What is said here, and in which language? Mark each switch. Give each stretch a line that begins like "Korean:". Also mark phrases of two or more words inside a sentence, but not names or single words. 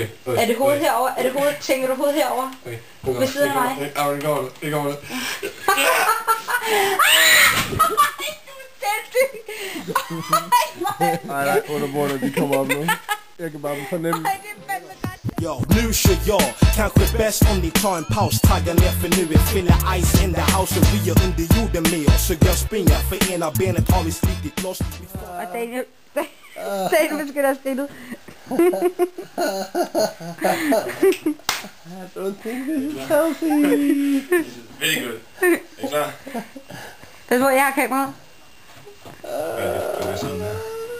Danish: Er det hovedet herover? Er det hovedet? Tænker du hovedet herover? Okay. Ved siden af mig? Ja, det går det. Du er sindssyg! Nej, underbordene, de kommer op nu. Jeg kan bare fornemme. Ej, det er fandme godt.
Swedish: Yo, nu kör jag, kanske bäst om ni tar en paus. Taggar ner för nu är Fille Ice
English: in the house.
Swedish: Och vi är under jorden med oss. Så jag springer för ena benet har vi slitit loss.
Danish: Og Daniel beskytter stillet.
English: I don't think this is healthy. Very good.
Danish: Er I klar? Pas på, jeg har kameraet. Ja, det er sådan her.